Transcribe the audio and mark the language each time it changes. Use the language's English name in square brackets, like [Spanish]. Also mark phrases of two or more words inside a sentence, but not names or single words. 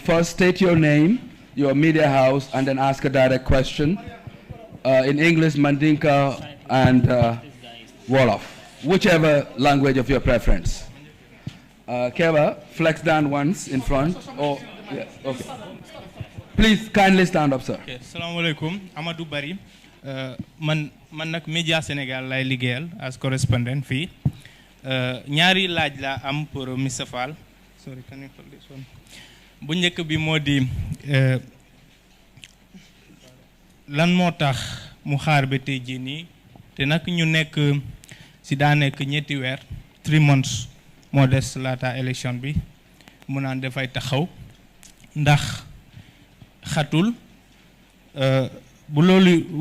[English] First, state your name, your media house, and then ask a direct question. In English, Mandinka, and Wolof, whichever language of your preference. Keba, flex down once in front. Oh, yeah, okay. Please kindly stand up, sir. [Arabic] Okay. السلام عليكم. [English] Amadou Bari. [Wolof] Man nak Media Sénégal lay liggéeyal [English] as correspondent [Wolof] fii ñaari laaj la am pour Mr Fall. [English] Sorry, can you hold this one? [Wolof] Bu njëkk bi moo di lan moo tax mu xaar ba tey jii nii te nag ñu nekk si daa nekk ñetti weer 3 months moo des laata élection bi mu naan dafay taxaw ndax xatul bu loolu